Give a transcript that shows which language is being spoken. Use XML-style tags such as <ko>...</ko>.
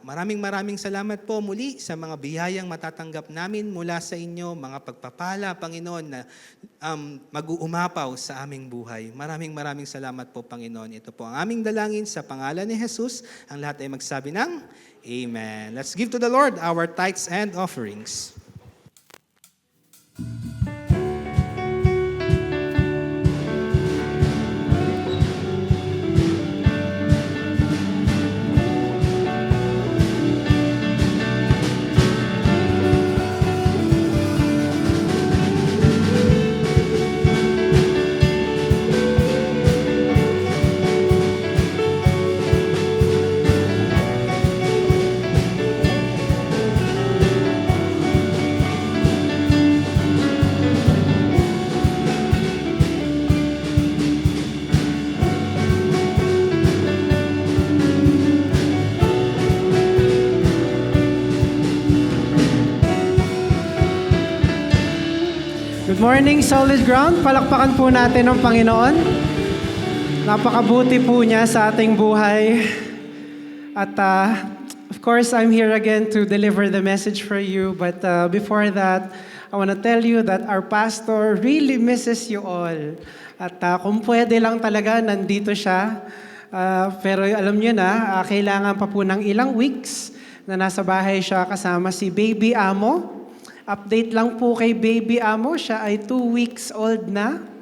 <tl>Maraming salamat po muli sa mga biyayang matatanggap namin mula sa inyo, mga pagpapala, Panginoon, na mag-uumapaw sa aming buhay. Maraming salamat po, Panginoon. Ito po ang aming dalangin sa pangalan ni Jesus. Ang lahat ay magsabi ng Amen.</tl> <en>Let's give to the Lord our tithes and offerings. Good morning, Solid Ground.</en> <tl>Palakpakan po natin ang Panginoon. Napakabuti po niya sa ating buhay.</tl> <en>At of course, I'm here again to deliver the message for you. But before that, I want to tell you that our pastor really misses you all.</en> <tl>At kung pwede lang talaga, nandito siya. Pero alam niyo na, kailangan pa po ng ilang weeks na nasa bahay siya kasama si Baby Amo. Update lang po kay Baby Amo, siya ay 2 weeks old na.</tl>